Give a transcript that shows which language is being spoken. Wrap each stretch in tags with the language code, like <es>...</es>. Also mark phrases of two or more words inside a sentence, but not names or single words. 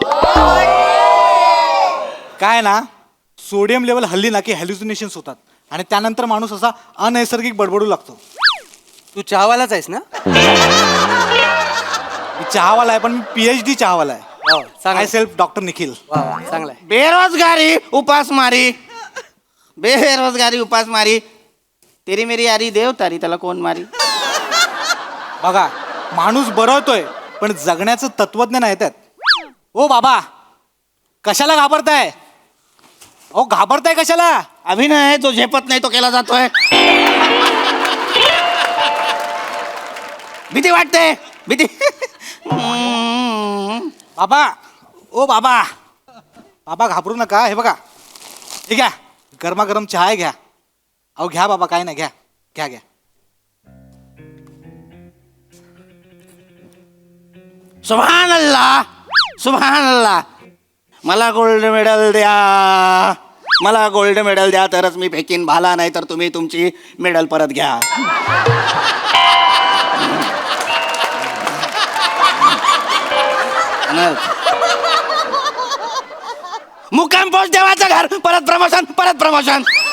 <mr>काय ना, सोडियम लेवल हल्ली ना की हॅल्युसिनेशन्स होतात आणि त्यानंतर माणूस असा अनैसर्गिक बडबडू लागतो. तू चहावालाच आहेस ना? मी चहावाला आहे, पण मी PhD चहावाला आहे.</mr> <en>I self</en> <mr>डॉक्टर निखिल. चांगला आहे. बेरोजगारी उपासमारी, बेरोजगारी उपासमारी.</mr> <hi>तेरी मेरी यारी</hi> <mr>देव तारी, त्याला कोण मारी. बघा, माणूस बरवतोय पण जगण्याचं तत्वज्ञान आहे त्यात. ओ बाबा, कशाला घाबरताय? ओ घाबरताय कशाला? अभिनय जो झेपत नाही तो केला जातोय. भीती वाटते, भीती. बाबा, ओ बाबा, बाबा घाबरू नका. हे बघा, हे घ्या, गरमागरम चहा आहे, घ्या. अहो घ्या बाबा, काय नाही, घ्या घ्या घ्या.</mr> <ar>سبحان الله، سبحان الله.</ar> <mr>मला</mr> <en>gold medal</en> <mr>द्या, मला</mr> <en>gold medal</en> <mr>द्या, तरच मी फेकीन भाला, नाही तर तुम्ही तुमची मेडल परत घ्या. मुक्काम पोस्ट देवाचं घर, परत प्रमोशन, परत प्रमोशन.</mr>